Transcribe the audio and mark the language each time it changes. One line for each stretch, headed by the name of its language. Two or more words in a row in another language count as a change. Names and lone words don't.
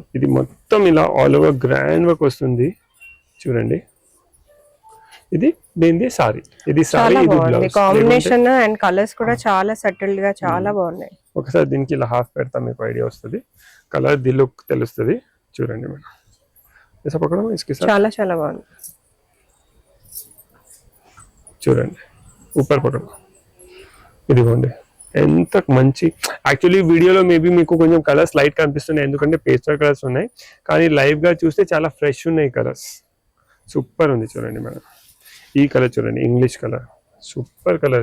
Telugu: ఇది మొత్తం ఇలా
English: all over grand work
Telugu: వస్తుంది చూడండి. ఇది దీనిది సారీ, ఇది సారీ, చాలా ఇది బాగుంది. బ్లౌజ్.
English: combination and colors
Telugu: కూడా చాలా సెటిల్డ్ గా చాలా బాగున్నాయి. ఒకసారి దీనికి ఇలా హాఫ్ పెడతా మీకు ఐడియా వస్తుంది, కలర్ ది లుక్ తెలుస్తుంది. చూడండి మేడం,
Hindi: ऐसा पकड़ो इसके साथ,
Telugu: చాలా చాలా బాగుంది.
Hindi: చూడండి ऊपर पकड़ो.
Telugu: ఇదిగోండి ఎంత మంచి. యాక్చువల్లీ వీడియోలో మేబీ మీకు కొంచెం
English: colors light
Telugu: కనిపిస్తున్నాయి ఎందుకంటే
English: pastel colors
Telugu: ఉన్నాయి, కానీ లైవ్ గా చూస్తే చాలా ఫ్రెష్ ఉన్నాయి కలర్స్. సూపర్ ఉంది చూడండి మేడం. ఈ కలర్ చూడండి,
English: English color, super color.